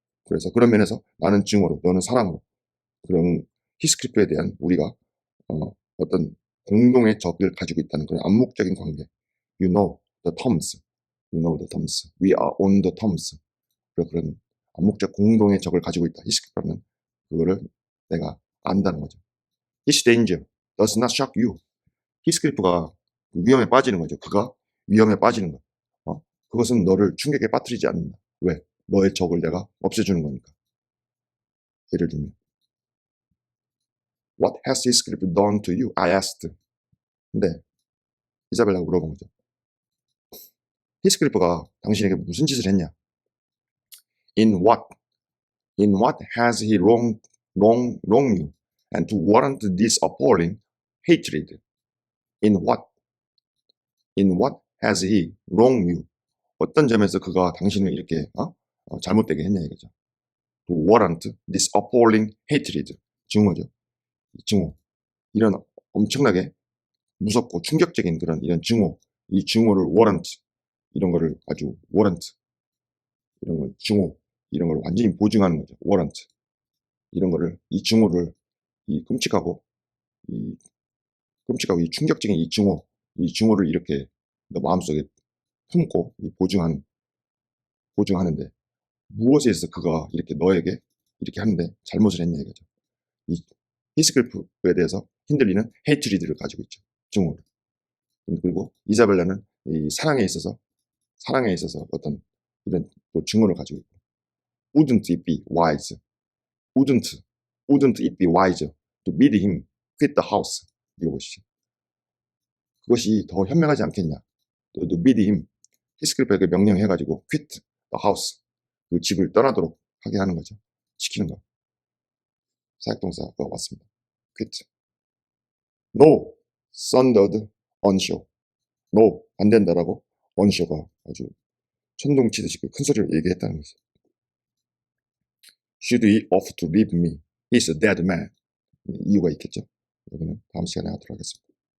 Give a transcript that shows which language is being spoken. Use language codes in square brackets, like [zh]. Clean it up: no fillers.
[ko] 그래서 그런 면에서 나는 증오로 너는 사랑으로 그런 히스클리프에 대한 우리가 어떤 공동의 적을 가지고 있다는 그런 암묵적인 관계. [en] You know the terms. You know the terms. We are on the terms. [ko] 그런 암묵적 공동의 적을 가지고 있다. 히스클리프는 그거를 내가 안다는 거죠. [en] His danger does not shock you. [ko] 히스클리프가 위험에 빠지는 거죠. 그가 위험에 빠지는 것. 그것은 너를 충격에 빠뜨리지 않는다. 왜? 너의 적을 내가 없애주는 거니까. 예를 들면 [en] What has Heathcliff done to you? I asked. [ko] 근데 이사벨라가 물어본 거죠. 히스클리프가 당신에게 무슨 짓을 했냐? [en] In what? In what has he wronged you? And to warrant this appalling hatred? In what? In what has he wronged you? [ko] 어떤 점에서 그가 당신을 이렇게 잘못되게 했냐 이거죠. [en] To warrant this appalling hatred. [ko] 증오죠. 증오. 이런 엄청나게 무섭고 충격적인 그런 이런 증오. 이 증오를 warrant. 이런 거를 아주 warrant. 이런 걸 증오. 이런 걸 완전히 보증하는 거죠. [en] warrant. [ko] 이런 거를 이 증오를 이 끔찍하고 이 충격적인 이 증오를 이렇게 너 마음속에 품고 보증하는데 무엇에 있어서 그가 이렇게 너에게 이렇게 하는데 잘못을 했냐 이거죠. 이 히스클리프에 대해서 힌들리는 헤이트리드를 가지고 있죠. 증오를. 그리고 이사벨라는 이 사랑에 있어서 어떤 이런 또 증오를 가지고 있고 [en] wouldn't it be wise? wouldn't it be wise to bid him quit the house? [ko] 이거 보시죠. 그것이 더 현명하지 않겠냐. [en] to bid him [ko] 히스클리프에게 명령해가지고 [en] quit the house [ko] 그 집을 떠나도록 하게 하는 거죠. 시키는 거. 사역동사가 왔습니다. quit. [en] No, thundered onshore. [ko] No, 안 된다라고 onshore가 아주 천둥치듯이 큰 소리로 얘기했다는 거죠. [en] Should he offer to leave me? He's a dead man. [ko] 이유가 있겠죠. 여기는 다음 시간에 하도록 하겠습니다.